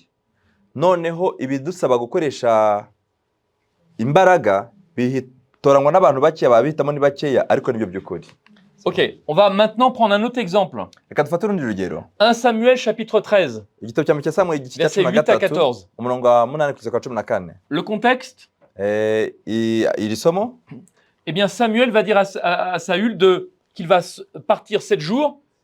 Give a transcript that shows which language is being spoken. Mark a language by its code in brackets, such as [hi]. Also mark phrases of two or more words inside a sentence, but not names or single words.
[rw] Noneho ibidusaba gukoresha imbaraga bitoranwa n'abantu bakeya, babihitamo ni bakeya ariko nibyo by'ukuri. [fr] Ok, on va maintenant prendre un autre exemple. 1 Samuel chapitre 13, versets 8 à 14. Le contexte, eh bien Samuel va dire à Saül qu'il va partir 7 jours.